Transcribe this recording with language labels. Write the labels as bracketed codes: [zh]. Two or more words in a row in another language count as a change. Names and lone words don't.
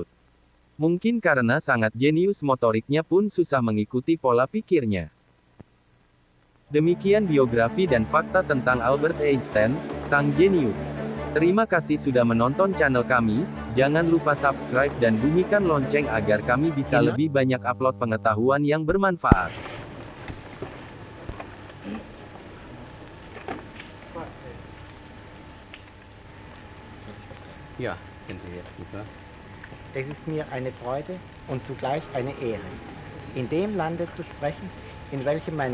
[id] Mungkin karena sangat jenius, motoriknya pun susah mengikuti pola pikirnya. Demikian biografi dan fakta tentang Albert Einstein, sang jenius. Terima kasih sudah menonton channel kami, jangan lupa subscribe dan bunyikan lonceng agar kami bisa lebih banyak upload pengetahuan yang bermanfaat. [de] Ja, es ist mir eine Freude und zugleich eine Ehre, in dem Lande zu sprechen, in welchem meine